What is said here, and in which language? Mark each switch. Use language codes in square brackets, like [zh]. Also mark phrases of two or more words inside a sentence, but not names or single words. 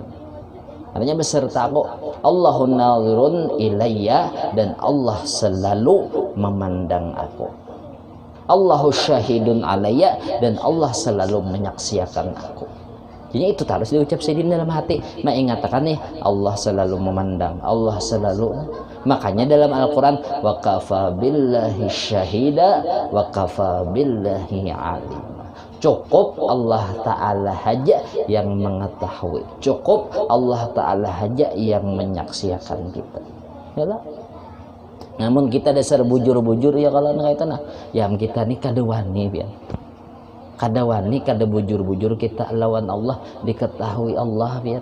[id] Artinya beserta aku, [ar] الله ناظر إليّ, [id] dan Allah selalu memandang aku. [ar] الله شهيد عليّ, [id] dan Allah selalu menyaksikan aku. [bjn] Jadi itu harus diucap sidin dalam hati. Nah ingatakan nih, Allah selalu memandang, Allah selalu. [id] Makanya dalam Al-Quran, [ar] وكفى بالله شهيدا وكفى بالله عليما. [id] Cukup Allah Ta'ala saja yang mengetahui, cukup Allah Ta'ala saja yang menyaksikan kita. Yalah. [bjn] Namun kita dasar bujur-bujur ya kalau kaitan ya kita nih kada wani biar. Kada wani, kada bujur-bujur kita lawan Allah, diketahui Allah biar.